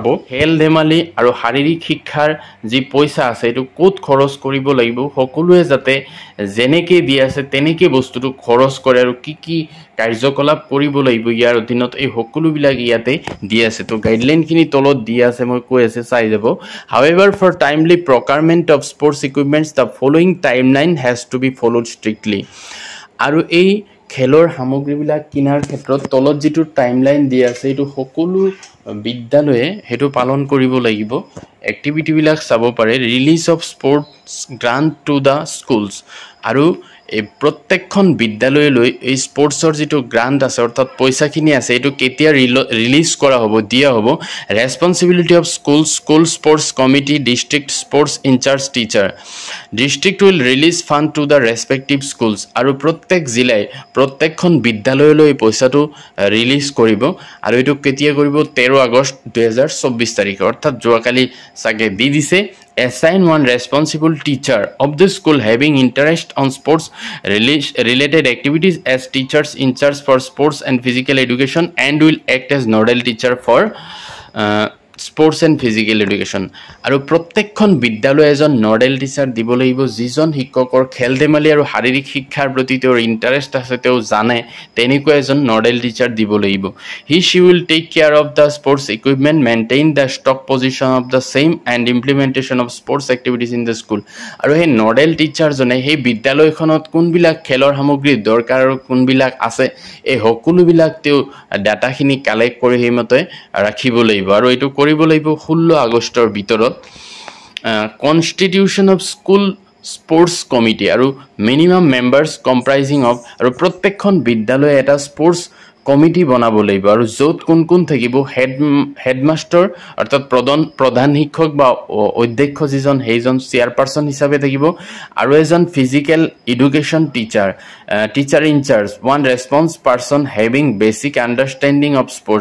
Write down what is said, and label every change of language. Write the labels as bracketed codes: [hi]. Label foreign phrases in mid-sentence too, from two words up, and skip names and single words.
[as] খেল ধেমালি আৰু শাৰীৰিক শিক্ষাৰ যি পইচা আছে এইটো ক'ত খৰচ কৰিব লাগিব, সকলোৱে যাতে যেনেকৈ দিয়া আছে তেনেকৈ বস্তুটো খৰচ কৰে, আৰু কি কি কাৰ্যকলাপ কৰিব লাগিব ইয়াৰ অধীনত, এই সকলোবিলাক ইয়াতে দিয়া আছে। তো গাইডলাইনখিনি তলত দিয়া আছে, মই কৈ আছে, চাই যাব। [en] However, for timely procurement of sports equipments, the following timeline has to be followed strictly. [as] আৰু এই খেলৰ সামগ্ৰীবিলাক কিনাৰ ক্ষেত্ৰত তলত যিটো টাইমলাইন দিয়া আছে এইটো সকলো বিদ্যালয়ে সেইটো পালন কৰিব লাগিব। এক্টিভিটিবিলাক চাব পাৰে। [en] release of sports grant to the schools, [as] আৰু এই প্ৰত্যেকখন বিদ্যালয়লৈ এই স্পৰ্টছৰ যিটো গ্ৰাণ্ট আছে অৰ্থাৎ পইচাখিনি আছে এইটো কেতিয়া ৰিলিজ কৰা হ'ব, দিয়া হ'ব। [en] Responsibility of school sports committee, district sports incharge teacher. District will release fund to the respective schools, [as] আৰু প্ৰত্যেক জিলাই প্ৰত্যেকখন বিদ্যালয়লৈ পইচাটো ৰিলিজ কৰিব। আৰু এইটো কেতিয়া কৰিব? 13 আগষ্ট 2024 তাৰিখে, অৰ্থাৎ যোৱাকালি চাগে দি দিছে। [en] Assign one responsible teacher of the school having interest on sports related activities as teachers in charge for sports and physical education, and will act as nodal teacher for sports and physical education. [as] আৰু প্ৰত্যেকখন বিদ্যালয়ে এজন [en] nodal teacher [as] দিব লাগিব, যিজন শিক্ষকৰ খেল ধেমালি আৰু শাৰীৰিক শিক্ষাৰ প্ৰতি তেওঁৰ ইণ্টাৰেষ্ট আছে, তেওঁ জানে, তেনেকুৱা এজন [en] nodal teacher [as] দিব লাগিব। [en] She will take care of the sports equipment, maintain the stock position of the same, and implementation of sports activities in the school. [as] আৰু সেই নডেল টিচাৰজনে সেই বিদ্যালয়খনত কোনবিলাক খেলৰ সামগ্ৰী দৰকাৰ আৰু কোনবিলাক আছে এই সকলোবিলাক তেওঁ ডাটাখিনি কালেক্ট কৰি সেইমতে ৰাখিব লাগিব। আৰু এইটো কৰিব লাগিব 16 আগষ্টৰ ভিতৰত। [en] Constitution of school sports committee, [as] আৰু [en] minimum members comprising of, [as] আৰু প্ৰত্যেকখন বিদ্যালয়ে এটা স্পৰ্টছ কমিটি বনাব লাগিব, আৰু য'ত কোন কোন থাকিব, হেডমাষ্টাৰ অৰ্থাৎ প্ৰধান শিক্ষক বা অধ্যক্ষ যিজন সেইজন চেয়াৰপাৰ্চন হিচাপে থাকিব, আৰু এজন [en] physical education teacher incharge, one respons person having basic understanding of sports.